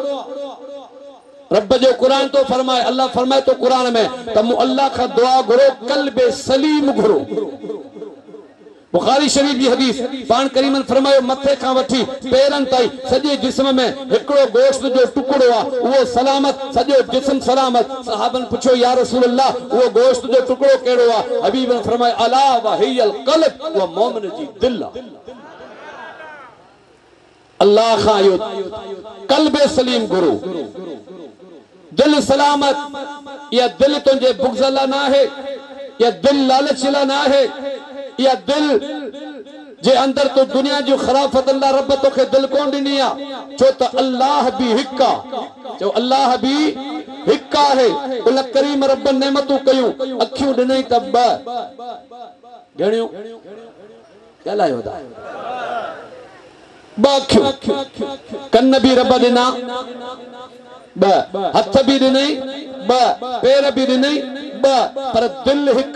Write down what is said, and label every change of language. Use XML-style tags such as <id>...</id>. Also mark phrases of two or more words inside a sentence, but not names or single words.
<sd>रब जो कुरान तो फरमाए, अल्लाह फरमाए तो कुरान में त मु अल्लाह खां दुआ घुरो, कल्बे सलीम घुरो। बुखारी शरीफ जी हदीस, पान करीमन फरमायो मथे खां वठी पेरन ताईं सॼे जिस्म में हिकिड़ो गोश्त जो टुकड़ो आ, उहो सलामत, सॼो जिस्म सलामत। सहाबन पुछो</sd> <ar>يا رسول الله</ar> <sd>उहो गोश्त जो टुकड़ो कहिड़ो आ? हबीबन फरमायो</sd> <ar>ألا وهي القلب,</ar> <sd>उहा मोमिन जी दिल आ। अल्लाह खां इहो कल्बे सलीम घुरो, दिल सलामत। या दिल तुंहिंजे बुग़्ज़ लाइ न आहे, या दिल लालच लाइ न आहे, या दिल जे अंदर तो दुनिया जो खराफत अल्लाह रब तोखे दिल कोन ॾिनी आ। छो त अल्लाह भी हिक आ, चो अल्लाह भी हिक आहे। उन करीम रब नेमतूं कयूं, अखियूं ॾिनई त ॿ घणियूं ॻाल्हायो था, ॿ अखियूं, कन भी रब ॾिना ॿ, हथ भी ॾिनई ॿ, पेर भी ॾिनई ॿ, पर दिल हिक आ।</sd>